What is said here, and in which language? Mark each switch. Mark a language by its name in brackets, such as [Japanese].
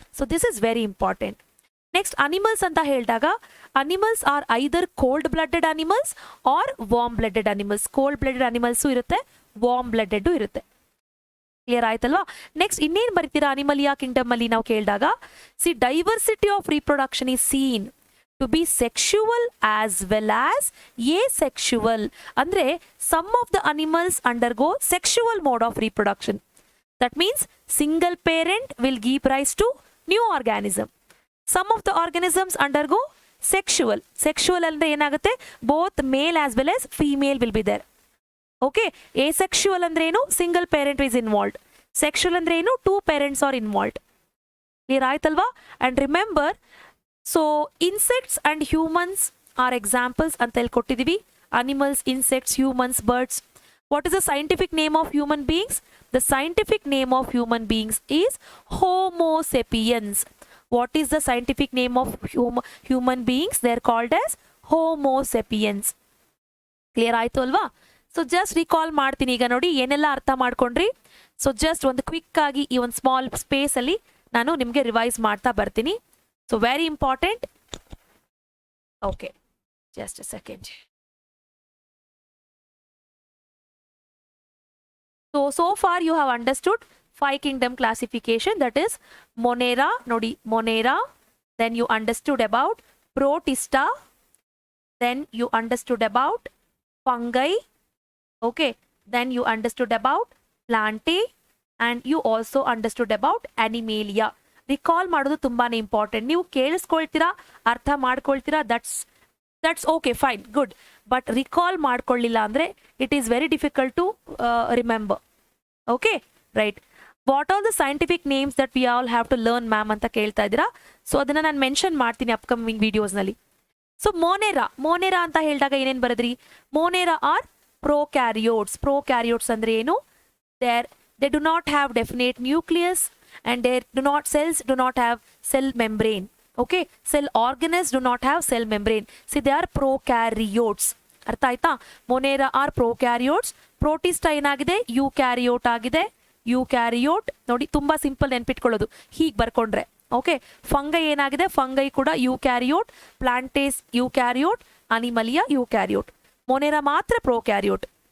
[English] So this is very important. Next, animals [Kannada] ಅಂತ ಹೇಳಿದಾಗ [English] animals are either cold blooded animals or warm blooded animals. Cold blooded animals ಇರುತ್ತೆ, warm blooded ಇರುತ್ತೆ. [Kannada] Clear ಆಯ್ತಲ್ವಾ? [English] next [Kannada] ಇನ್ನೇನು ಬರೀತೀರಾ [English] animalia kingdom [Kannada] ಅಲ್ಲಿ ನಾವು ಕೇಳಿದಾಗ, [English] See diversity of reproduction is seen to be sexual as well as asexual. ಅಂದ್ರೆ some of the animals undergo sexual mode of reproduction. That means single parent will give rise to new organism. Some of the organisms undergo sexual. Sexual [Kannada] ಅಂದ್ರೆ ಏನಾಗುತ್ತೆ, [English] Both male as well as female will be there. Okay, asexual [Kannada] ಅಂದ್ರೆ ಏನು, [English] Single parent is involved. Sexual ಅಂದ್ರೆ ಏನು, two parents are involved. [Kannada] Clear ಆಯ್ತಲ್ವಾ? [English] and remember, so insects and humans are examples [Kannada] ಅಂತ ಹೇಳಿ ಕೊಟ್ಟಿದೀವಿ. [English] Animals, insects, humans, birds. What is the scientific name of human beings? The scientific name of human beings is Homo sapiens. What is the scientific name of human beings? They are called as Homo sapiens. [Kannada] Clear ಆಯ್ತು ಅಲ್ವಾ? [English] so just recall [Kannada] ಮಾಡ್ತೀನಿ ಈಗ ನೋಡಿ ಏನೆಲ್ಲ ಅರ್ಥ ಮಾಡ್ಕೊಂಡ್ರಿ. So just ಒಂದು quick ಆಗಿ ಈ ಒಂದು ಸ್ಮಾಲ್ ಸ್ಪೇಸ್ ಅಲ್ಲಿ ನಾನು ನಿಮಗೆ ರಿವೈಸ್ ಮಾಡ್ತಾ ಬರ್ತೀನಿ. [English] So very important. Okay, just a second. So far you have understood 5 kingdom classification, that is monera, nodi monera, then you understood about protista, then you understood about fungi, okay, then you understood about plantae, and you also understood about animalia. [Kannada] Recall ಮಾಡೋದು ತುಂಬಾನೇ important. ನೀವು ಕೇಳಿಸ್ಕೊಳ್ತೀರಾ, ಅರ್ಥ ಮಾಡ್ಕೊಳ್ತೀರಾ, [English] that's okay, fine, good, but recall [Kannada] ಮಾಡ್ಕೊಳ್ಳಿಲ್ಲ ಅಂದ್ರೆ [English] it is very difficult to remember. Okay, right. What are the scientific names that we all have to learn, ma'am [Kannada] ಅಂತ ಕೇಳ್ತಾ ಇದ್ದೀರಾ. So ಅದನ್ನ ನಾನು ಮೆನ್ಷನ್ ಮಾಡ್ತೀನಿ ಅಪ್ಕಮಿಂಗ್ ವಿಡಿಯೋಸ್ ನಲ್ಲಿ. ಸೊ ಮೋನೆರಾ ಅಂತ ಹೇಳಿದಾಗ ಏನೇನು ಬರದ್ರಿ? [English] Monera are prokaryotes. Prokaryotes [Kannada] ಅಂದ್ರೆ ಏನು? [English] They do not have definite nucleus and cells do not have cell membrane. Okay, cell organelles do not have cell membrane. See, they are prokaryotes. [Kannada] ಅರ್ಥ ಆಯ್ತಾ? ಮೊನೆರಾ R prokaryotes. Protista ಏನಾಗಿದೆ? Eukaryote ಆಗಿದೆ. Eukaryote ನೋಡಿ, ತುಂಬಾ simple ನೆನ್ಪಿಟ್ಕೊಳ್ಳೋದು, ಹೀಗೆ ಬರ್ಕೊಂಡ್ರೆ okay, fungi ಏನಾಗಿದೆ, fungi ಕೂಡ eukaryote, ಪ್ಲಾಂಟೇಸ್ eukaryote, ಅನಿಮಲಿಯಾ eukaryote, ಮೊನೆರಾ ಮಾತ್ರ ಪ್ರೋಕ್ಯಾರಿಯೋಟ್.